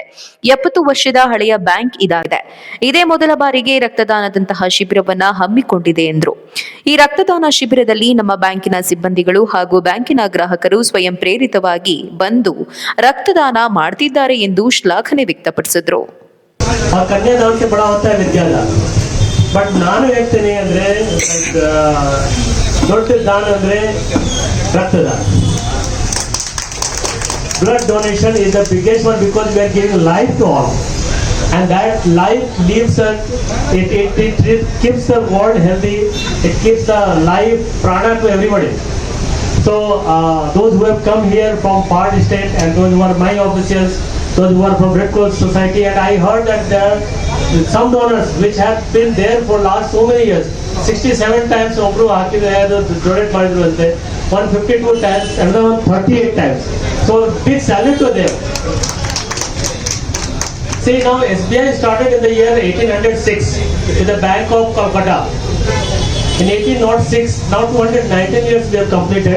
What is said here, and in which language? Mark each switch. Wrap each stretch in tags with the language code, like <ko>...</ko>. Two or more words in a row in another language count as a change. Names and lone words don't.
<kn>70 ವರ್ಷದ ಹಳೆಯ ಬ್ಯಾಂಕ್ ಇದಾಗಿದೆ. ಇದೇ ಮೊದಲ ಬಾರಿಗೆ ರಕ್ತದಾನದಂತಹ ಶಿಬಿರವನ್ನ ಹಮ್ಮಿಕೊಂಡಿದೆ ಎಂದರು. ಈ ರಕ್ತದಾನ ಶಿಬಿರದಲ್ಲಿ ನಮ್ಮ ಬ್ಯಾಂಕಿನ ಸಿಬ್ಬಂದಿಗಳು ಹಾಗೂ ಬ್ಯಾಂಕಿನ ಗ್ರಾಹಕರು ಸ್ವಯಂ ಪ್ರೇರಿತವಾಗಿ ಬಂದು ರಕ್ತದಾನ ಮಾಡ್ತಿದ್ದಾರೆ ಎಂದು ಶ್ಲಾಘನೆ ವ್ಯಕ್ತಪಡಿಸಿದ್ರು.</kn> <hi>कन्यादान से बड़ा होता है विद्यादान,</hi> <kn>बट ನಾನು ಹೇಳ್ತೇನೆ ಅಂದ್ರೆ ದೊಡ್ಡ ದಾನ ಅಂದ್ರೆ ರಕ್ತದಾನ.</kn> <en>Blood donation is the biggest one because we are giving life to all, and that life leaves us. It keeps the world healthy. It keeps the life prana to everybody. So those who have come here from far distant, and those who are my officials, those who are from Red Cross Society, and I heard that there are some donors which have been there for last so many years.</en> <kn>67 times ಒಬ್ರು ಹಾಕಿದ್ರೆ ಡೊನೇಟ್ ಮಾಡಿದ್ರು ಅಂತೆ,</kn> <en>152 times, another one 38 times. So big salute to them. See, now SBI started in the year 1806 with the Bank of Calcutta. In 1806, now 219 years we have completed.</en>